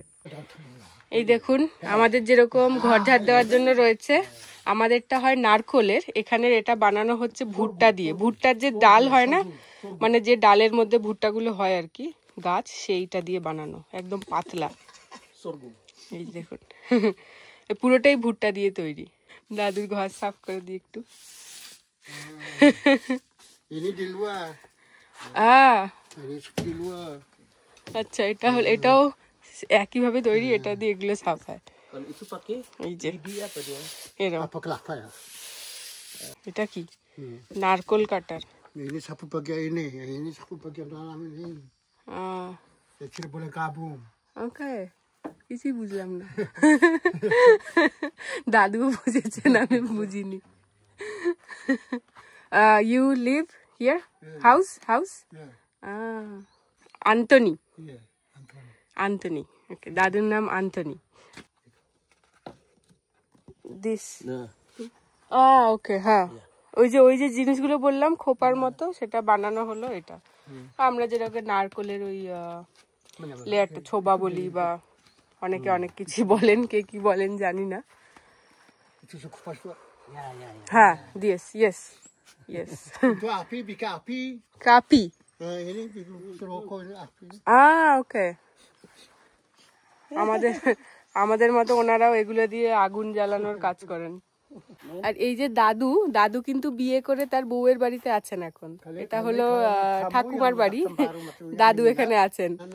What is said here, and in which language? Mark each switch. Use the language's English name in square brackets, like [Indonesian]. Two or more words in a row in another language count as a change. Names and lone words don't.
[Bangla] এই দেখুন আমাদের যেরকম ঘর ঝাড় দেওয়ার জন্য রয়েছে, আমাদেরটা হয় নারকোলের, এখানের এটা বানানো হচ্ছে ভুট্টা দিয়ে। ভুট্টার যে ডাল হয় না, মানে যে ডালের মধ্যে ভুট্টাগুলো হয় আর কি, গাছ, সেইটা দিয়ে বানানো, একদম পাতলা। এই দেখুন পুরোটাই ভুট্টা দিয়ে তৈরি। দাদুর ঘর সাফ করে দিই একটু। [Indonesian] Ini di luar, ini di luar. [Bangla] আচ্ছা, এটা হল, এটাও একইভাবে তৈরি, এটা দিয়ে এগুলো সাফ হয়। [Indonesian] Kalau itu pakai [Bangla] এই যে [Indonesian] gigi apa dia? [Bangla] এরকম। [Indonesian] Apa kelapa ya? [Bangla] এটা কি? নারকোল কাটার। [Indonesian] Ini sapu bagian ini, yang ini sapu bagian dalam ini. Kecil boleh gabung. [Bangla] ওকে, কিছুই বুঝলাম না। দাদুও বুঝেছেন, আমি বুঝিনি। [English] You live here? House? [Bangla] আন্তনি। আন্তনি, ওকে, দাদুর নাম আন্তনি। [English] this, okay, [Bangla] হ্যাঁ, ওই যে জিনিসগুলো বললাম খোপার মতো, সেটা বানানো হলো এটা। আমরা যেটাকে নারকোলের ওই লেয়ারটা ছোবা বলি, বা অনেকে অনেক কিছু বলেন, কে কি বলেন জানি না। [Indonesian] Itu kupas tu. [Bangla] হ্যাঁ, ইয়েস। [Indonesian] Itu api, bikin api. [Bangla] কাপি, [Indonesian] Ini rokok ini api. [Bangla] ওকে। আমাদের মতো ওনারাও এগুলো দিয়ে আগুন জ্বালানোর কাজ করেন। আর এই যে দাদু কিন্তু বিয়ে করে তার বউয়ের বাড়িতে আছেন এখন। এটা হলো ঠাকুমার বাড়ি, দাদু এখানে আছেন।